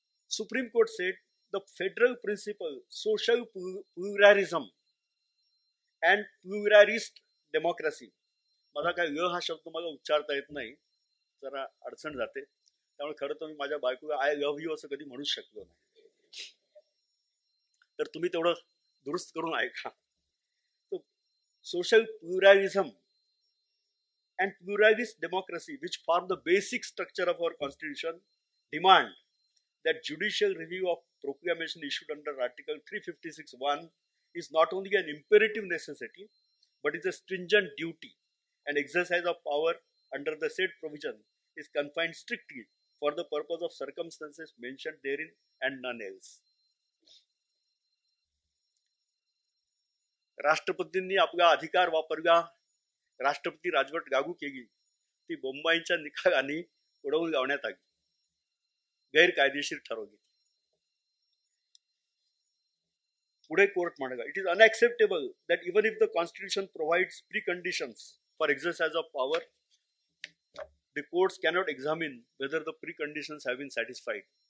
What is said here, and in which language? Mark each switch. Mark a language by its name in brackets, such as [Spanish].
[English] Supreme court said the federal principle social pluralism and pluralist democracy. [Marathi] माझा काय हा शब्द मला उच्चारता येत नाही, जरा अडचण जाते, त्यामुळे खरं तर मी माझ्या बायकोला [English] I love you [Marathi] असं कधी म्हणूच शकलो नाही. तर तुम्ही तेवढं दुरुस्त करून ऐका. [English] Social pluralism and pluralist democracy, which form the basic structure of our constitution, demand that judicial review of proclamation issued under Article 356(1) is not only an imperative necessity, but is a stringent duty, and exercise of power under the said provision is confined strictly for the purpose of circumstances mentioned therein and none else. [Marathi] राष्ट्रपतींनी आपला अधिकार वापरला, राष्ट्रपती राजवट लागू केली, ती बोंबाईच्या निकालाने उडवून लावण्यात आली, गैरकायदेशीर ठरवली. पुढे कोर्ट म्हणाला, [English] It is unacceptable that even if the constitution provides preconditions for exercise of power, the courts cannot examine whether the preconditions have been satisfied.